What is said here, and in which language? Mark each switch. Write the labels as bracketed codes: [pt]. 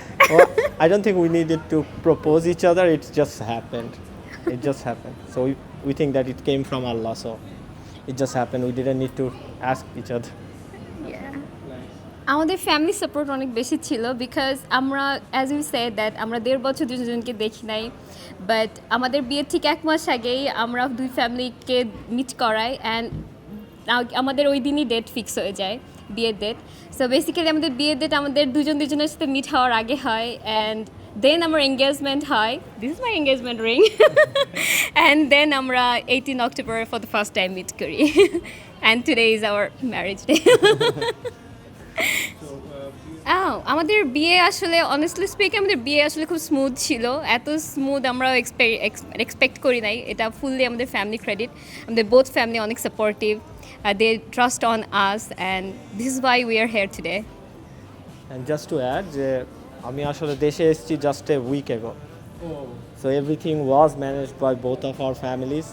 [en] Well, I don't think we needed to propose each other. It just happened. It just happened. So we think that it came from Allah. So it just happened. We didn't need to ask each other. [bn] আমাদের family support অনেক বেশি ছিল, because আমরা [en] as you said that [bn] আমরা 1.5 বছর দুজনকে দেখি নাই, বাট আমাদের বিয়ের ঠিক 1 মাস আগেই আমরা 2 ফ্যামিলিকে মিট করাই অ্যান্ড আমাদের ওই দিনই ডেট ফিক্স হয়ে যায়, বিয়ের ডেট। সো বেসিক্যালি আমাদের বিয়ের ডেট আমাদের দুজনের সাথে মিট হওয়ার আগে হয়, অ্যান্ড দেন আমার এঙ্গেজমেন্ট হয়, [en] this is my engagement ring, [bn] and then আমরা 18 October [en] for the first time [bn] meet করি, and [en] Today is our marriage day. [bn] আমাদের বিয়ে আসলে অনেস্টলি স্পিক আমাদের বিয়ে আসলে খুব স্মুথ ছিল, এত স্মুথ আমরা এক্সপেক্ট করি নাই। এটা ফুললি আমাদের ফ্যামিলি ক্রেডিট, আমাদের বোথ ফ্যামিলি অনেক supportive, [en] They trust on us and this is why we are here today. And just to add, [bn] যে আমি আসলে দেশে এসেছি [en] just a week ago. So everything was managed by both of our families.